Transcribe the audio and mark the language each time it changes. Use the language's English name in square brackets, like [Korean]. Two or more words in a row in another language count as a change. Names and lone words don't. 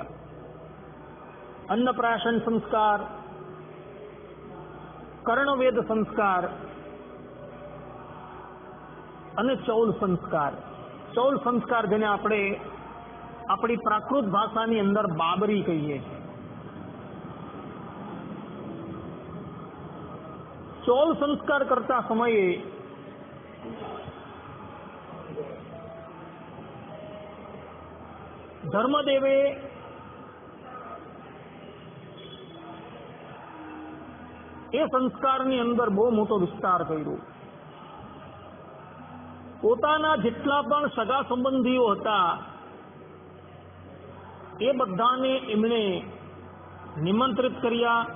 [Gujarati] અન્નપ્રાશન સંસ્કાર, કર્ણવેદ સંસ્કાર અને ચૌલ સંસ્કાર। ચૌલ સંસ્કાર જેને આપણે આપણી પ્રાકૃત ભાષાની અંદર બાબરી કહીએ। ચૌલ સંસ્કાર કરતા સમયે ધર્મદેવે એ સંસ્કારની અંદર બહુ મોટો વિસ્તાર કર્યો। પોતાના જેટલા પણ સગા સંબંધીઓ હતા એ બધાને એમણે નિમંત્રિત કર્યા।